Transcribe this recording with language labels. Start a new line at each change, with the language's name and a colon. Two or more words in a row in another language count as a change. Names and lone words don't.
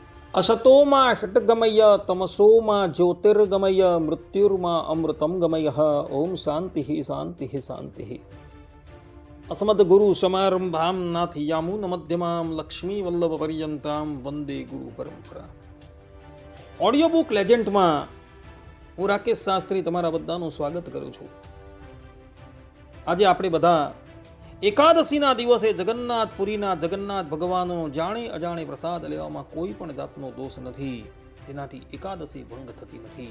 Sanskrit: असतोमा षट्गमय तमसोमा ज्योतिर्गमय मृत्युर्मा अमृतम गमय ओम शांति शांति शांति। अस्मद्गुरु समारंभां नाथयामुन मध्यमां लक्ष्मी वल्लभ पर्यंतां वंदे गुरु परंपरा।
Gujarati: ઓડિયો બુક લેજેન્ડમાં હું રાકેશ શાસ્ત્રી તમારા બધાનું સ્વાગત કરું છું। આજે આપણે બધા એકાદશીના દિવસે જગન્નાથપુરીના જગન્નાથ ભગવાનનો જાણે અજાણે પ્રસાદ લેવામાં કોઈ પણ જાતનો દોષ નથી, તેનાથી એકાદશી ભંગ થતી નથી।